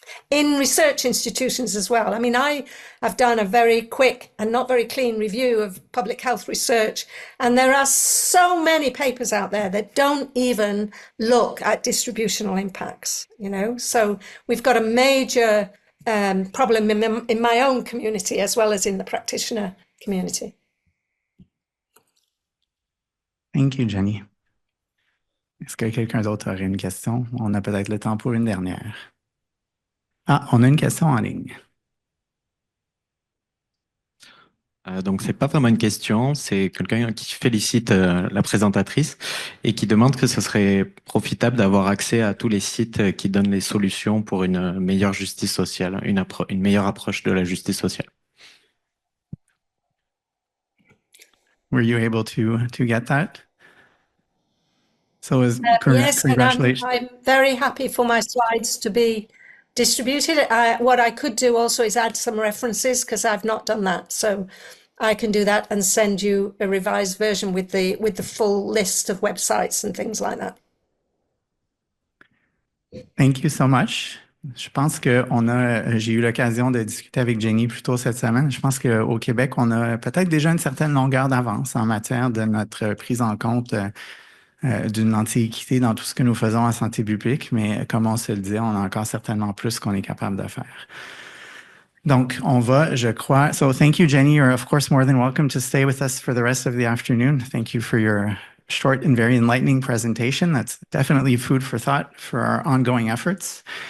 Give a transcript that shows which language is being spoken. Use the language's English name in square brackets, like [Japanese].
[English] In research institutions as well. I mean, I have done a very quick and not very clean review of public health research, and there are so many papers out there that don't even look at distributional impacts, you know? So we've got a major problem in my own community as well as in the practitioner community. Thank you, Jenny. [French] Est-ce que quelqu'un d'autre aurait une question? On a peut-être le temps pour une dernière. Ah, on a une question en ligne. Donc, c'est pas vraiment une question, c'est quelqu'un qui félicite la présentatrice et qui demande que ce serait profitable d'avoir accès à tous les sites qui donnent les solutions pour une meilleure justice sociale, une meilleure approche de la justice sociale. [English] Were you able to get that? So yes, congratulations. and I'm very happy for my slides to be distributed. What I could do also is add some references because I've not done that. So I can do that and send you a revised version with the full list of websites and things like that. Thank you so much. [French] Je pense que j'ai eu l'occasion de discuter avec Jenny plus tôt cette semaine. Je pense qu'au Québec, on a peut-être déjà une certaine longueur d'avance en matière de notre prise en compte d'une anti-équité dans tout ce que nous faisons en santé publique, mais comme on se le dit, on a encore certainement plus qu'on est capable de faire. Donc, on va, je crois... [English] So, thank you, Jenny. You're, of course, more than welcome to stay with us for the rest of the afternoon. Thank you for your short and very enlightening presentation. That's definitely food for thought for our ongoing efforts.